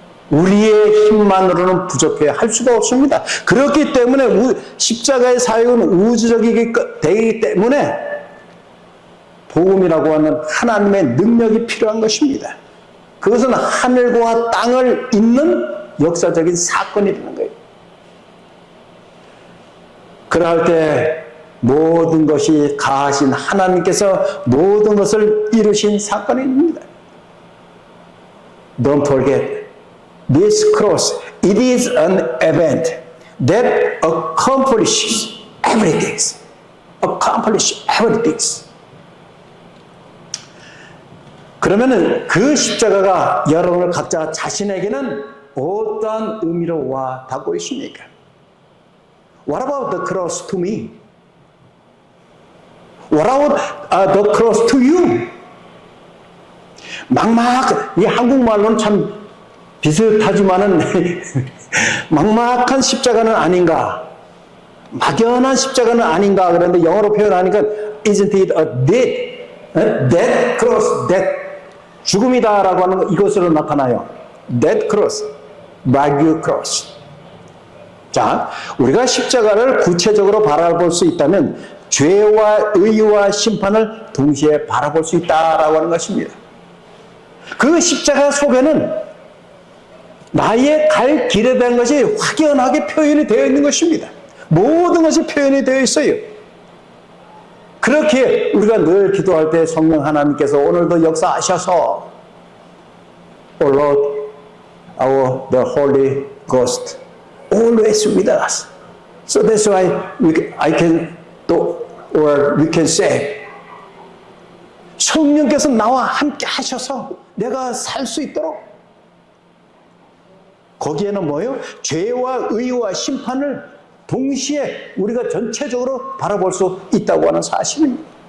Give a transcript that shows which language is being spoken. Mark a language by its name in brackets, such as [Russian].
[Korean] 우리의 힘만으로는 부족해 할 수가 없습니다. 그렇기 때문에 십자가의 사역은 우주적이기 때문에 복음이라고 하는 하나님의 능력이 필요한 것입니다. 그것은 하늘과 땅을 잇는 역사적인 사건이라는 거예요. 그럴 때 모든 것이 가하신 하나님께서 모든 것을 이루신 사건입니다. [English] Don't forget, this cross, it is an event that accomplishes everything. Accomplish everything. [Korean] 그러면은 그 십자가가 여러분을 각자 자신에게는 어떠한 의미로 와 닿고 있습니까? [English] What about the cross to me? What about the cross to you? [Korean] 이 한국말로는 참 비슷하지만은 막막한 십자가는 아닌가? 막연한 십자가는 아닌가? 그런데 영어로 표현하니까 [English] isn't it a death? Death cross, death. [Korean] 죽음이다라고 하는 거 이것으로 나타나요. [English] Death cross, Brague cross. [Korean] 자, 우리가 십자가를 구체적으로 바라볼 수 있다면 죄와 의와 심판을 동시에 바라볼 수 있다라고 하는 것입니다. 그 십자가 속에는 나의 갈 길에 대한 것이 확연하게 표현이 되어 있는 것입니다. 모든 것이 표현이 되어 있어요. 그렇게 우리가 늘 기도할 때 성령 하나님께서 오늘도 역사하셔서 [English] O Lord, the Holy Ghost always with us. So that's why I can [Korean] 또 [English] or we can say [Korean] 성령께서 나와 함께 하셔서 내가 살 수 있도록. 거기에는 뭐예요? 죄와 의와 심판을 동시에 우리가 전체적으로 바라볼 수 있다고 하는 사실입니다.